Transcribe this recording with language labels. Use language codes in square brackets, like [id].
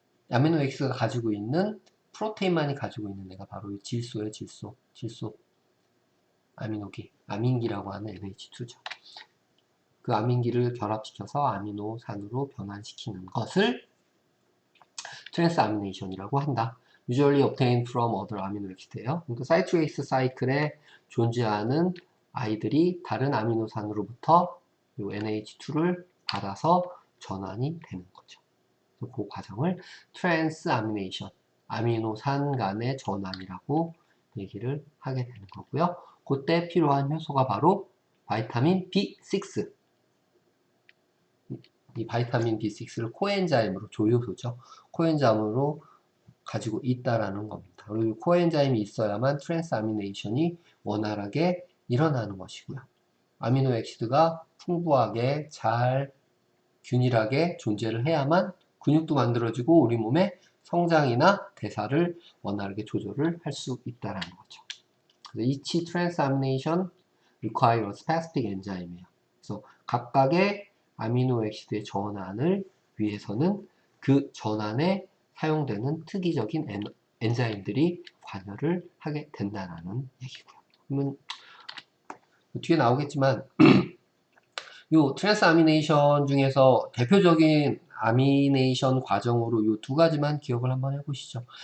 [ko] 아미노 액시드가 가지고 있는 프로테인만이 가지고 있는 애가 바로 이 질소예요. 질소 아미노기, 아민기라고 하는 NH2죠. 그 아민기를 결합시켜서 아미노산으로 변환시키는 것을 트랜스아미네이션이라고 한다. [en] Usually obtained from other amino acid예요. [ko] 그러니까 사이트레이스 사이클에 존재하는 아이들이 다른 아미노산으로부터 이 NH2를 받아서 전환이 되는 거죠. 그 과정을 트랜스아미네이션, 아미노산 간의 전환이라고 얘기를 하게 되는 거고요. 그때 필요한 효소가 바로 바이타민 B6. 이 바이타민 B6를 코엔자임으로, 조효소죠. 코엔자임으로 가지고 있다라는 겁니다. 그리고 코엔자임이 있어야만 트랜스아미네이션이 원활하게 일어나는 것이고요. 아미노 액시드가 풍부하게 잘 균일하게 존재를 해야만 근육도 만들어지고 우리 몸의 성장이나 대사를 원활하게 조절을 할 수 있다는 거죠. 그래서 [en] each transamination require a specific enzyme이에요. [ko] 그래서 각각의 아미노 액시드의 전환을 위해서는 그 전환에 사용되는 특이적인 엔자임들이 관여를 하게 된다는 얘기고요. 그러면 뒤에 나오겠지만 이 트랜스아미네이션 중에서 대표적인 아미네이션 과정으로 이 두 가지만 기억을 한번 해보시죠.